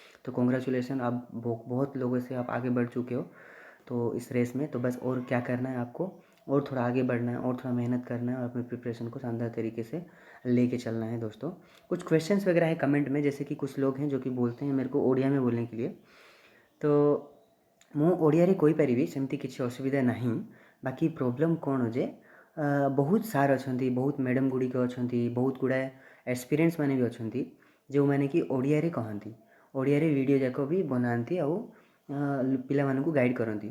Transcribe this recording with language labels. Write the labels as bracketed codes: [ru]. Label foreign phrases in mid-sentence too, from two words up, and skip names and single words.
[hi] तो कॉन्ग्रेचुलेसन, आप बहुत लोगों से आप आगे बढ़ चुके हो तो इस रेस में। तो बस और क्या करना है आपको, और थोड़ा आगे बढ़ना है और थोड़ा मेहनत करना है और अपनी प्रिपरेशन को शानदार तरीके से लेके चलना है दोस्तों। कुछ क्वेश्चंस वगैरह है कमेंट में, जैसे कि कुछ लोग हैं जो कि बोलते हैं मेरे को ओडिया में बोलने के लिए। [or] तो ମୁଁ ଓଡ଼ିଆରେ କହିପାରିବି, ସେମିତି କିଛି ଅସୁବିଧା ନାହିଁ। ବାକି ପ୍ରୋବ୍ଲେମ୍ କ'ଣ ଯେ ବହୁତ ସାର୍ ଅଛନ୍ତି, ବହୁତ ମ୍ୟାଡ଼ାମ୍ ଗୁଡ଼ିକ ଅଛନ୍ତି, ବହୁତ ଗୁଡ଼ାଏ ଏକ୍ସପିରିଏନ୍ସ ମାନେ ବି ଅଛନ୍ତି ଯେଉଁମାନେ କି ଓଡ଼ିଆରେ କହନ୍ତି, ଓଡ଼ିଆରେ ଭିଡ଼ିଓ ଯାକ ବି ବନାନ୍ତି ଆଉ ପିଲାମାନଙ୍କୁ ଗାଇଡ଼୍ କରନ୍ତି।